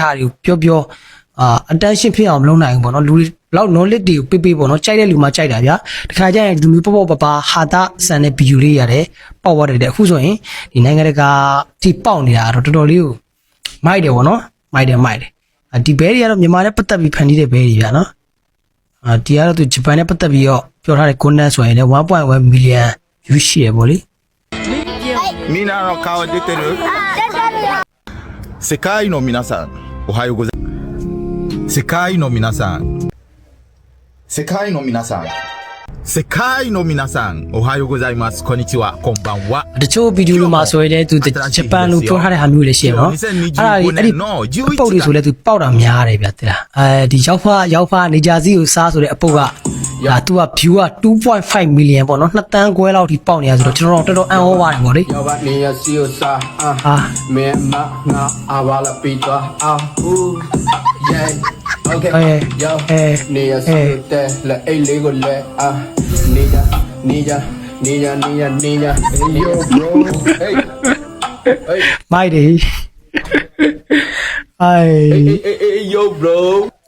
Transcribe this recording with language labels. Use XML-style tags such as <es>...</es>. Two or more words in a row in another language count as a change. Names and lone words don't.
<my>ဟာတွေကိုပြော attention ဖြစ်အောင်မလုပ်နိုင်ဘူးပေါ့နော်လူတွေဘလောက် knowledge တွေကိုပေးပေါ့နော်ကြိုက်တဲ့လူမှကြိုက်တာဗျာတခါကျရင်လူမျိုးပေါ့ပါဟာတာဆန်တဲ့ video လေးရတယ်ပေါက်သွားတယ်အခုဆိုရင်ဒီနိုင်ငံတကာဒီပေါက်နေတာတော့တော်တော်လေးကိုမိုက်တယ်ပေါ့နော်မိုက်တယ်ဒီဘဲတွေကတော့မြန်မာနဲ့ပတ်သက်ပြီးဖန်တီးတဲ့ဘဲတွေဗျာနော်ဒီကတော့သူဂျပန်နဲ့ပတ်သက်ပြီးတော့ပြောထားတဲ့ content ဆိုရင်လည်း 1.1</my> <en>million view</en> <my>ရှိရပေါ့လေ</my> <ja>みんなの顔出てる？世界の皆さん、おはようございます。世界の皆さん、世界の皆さん、世界の皆さん、おはようございます。こんにちは、こんばんは。</ja> <my>တချို့ဗီဒီယိုတွေမှာဆိုရင်လည်းသူဂျပန်လိုပြောထားတဲ့ဟာမျိုးတွေရှိရနော်အဲ့ဒီပုတ်တွေဆိုလည်းသူပေါက်တာများတယ်ဗျာတဲ့ဒီရောက်ဖာနေကြစီကိုစားဆိုတဲ့အပုတ်ကသူက view က 2.5 million ပေါ့နော်2တန်းခွဲလောက်ထိပေါက်နေရဆိုတော့ကျွန်တော်တော်တော်အံ့ဩပါတယ်ပေါ့လေ yo va ni así usa me ma na avala pita yeah okay yo ni así usted la lego le niña yo bro hey မိုက်တယ်</my> <en>hey yo bro</en>